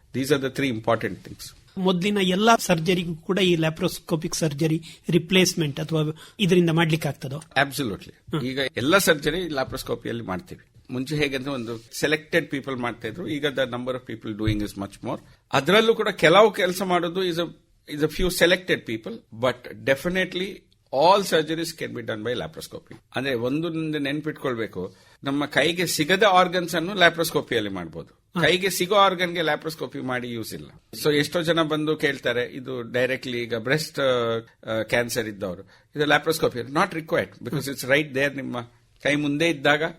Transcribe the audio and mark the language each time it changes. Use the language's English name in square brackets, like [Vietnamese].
[English] These are the 3 important things. [Kannada] ಮೊದಲಿನ ಎಲ್ಲಾ ಸರ್ಜರಿಗೂ ಕೂಡ ಈ ಲ್ಯಾಪ್ರೋಸ್ಕೋಪಿಕ್ ಸರ್ಜರಿ ರಿಪ್ಲೇಸ್ಮೆಂಟ್ ಅಥವಾ ಇದರಿಂದ ಮಾಡ್ಲಿಕ್ಕೆ ಆಗ್ತದೋ? [English] Absolutely. [Kannada] ಈಗ ಎಲ್ಲ ಸರ್ಜರಿ ಲ್ಯಾಪ್ರೋಸ್ಕೋಪಿಯಲ್ಲಿ ಮಾಡ್ತೀವಿ. ಮುಂಚೆ ಹೇಗಂದ್ರೆ ಒಂದು ಸೆಲೆಕ್ಟೆಡ್ ಪೀಪಲ್ ಮಾಡ್ತಾ ಇದ್ರು, ಈಗ [English] The number of people doing is much more. [Kannada] ಅದರಲ್ಲೂ ಕೂಡ ಕೆಲವು ಕೆಲಸ ಮಾಡೋದು [English] is a few selected people, but definitely all surgeries can be done by laparoscopy. [Kannada] ಅಂದ್ರೆ ಒಂದು ನೆನ್ಪಿಟ್ಕೊಳ್ಬೇಕು, ನಮ್ಮ ಕೈಗೆ ಸಿಗದ ಆರ್ಗನ್ಸ್ ಅನ್ನು ಲ್ಯಾಪ್ರೋಸ್ಕೋಪಿಯಲ್ಲಿ ಮಾಡಬಹುದು. ಕೈಗೆ ಸಿಗೋ ಆರ್ಗನ್ಗೆ ಲ್ಯಾಪ್ರೋಸ್ಕೋಪಿ ಮಾಡಿ ಯೂಸ್ ಇಲ್ಲ. ಸೊ ಎಷ್ಟೋ ಜನ ಬಂದು ಕೇಳ್ತಾರೆ, ಇದು ಡೈರೆಕ್ಟ್ಲಿ ಈಗ ಬ್ರೆಸ್ಟ್ ಕ್ಯಾನ್ಸರ್ ಇದ್ದವರು ಇದು laparoscopy [English] not required because it's right there, [Kannada] ನಿಮ್ಮ ಕೈ ಮುಂದೆ ಇದ್ದಾಗ.